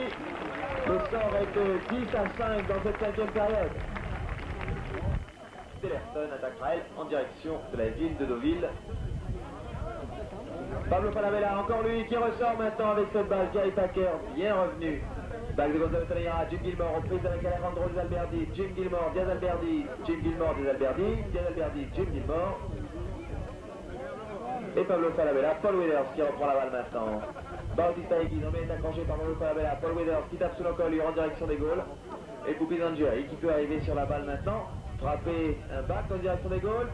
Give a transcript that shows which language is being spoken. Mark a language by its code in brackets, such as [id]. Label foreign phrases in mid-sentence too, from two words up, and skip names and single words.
[fr] Le score est de 10 à 5 dans cette cinquième période. Elerton attaquera elle en direction de la ville de Deauville. Pablo Falabella, encore lui qui ressort maintenant avec cette balle. Kerry Packer bien revenu. Balle de Gonzalo Taneira, Jim Gilmore en prise avec Alejandro Diaz-Alberdi. Jim Gilmore, Diaz-Alberdi, Jim Gilmore, Diaz-Alberdi, Diaz-Alberdi, Jim Gilmore. Et Pablo Falabella, Paul Withers qui reprend la balle maintenant. Bautista Egui, nommé est accroché par Pablo Falabella. Paul Withers qui tape sous l'encolure en direction des goals. Et Pupi Dangieri qui peut arriver sur la balle maintenant. Frapper un back en direction des goals.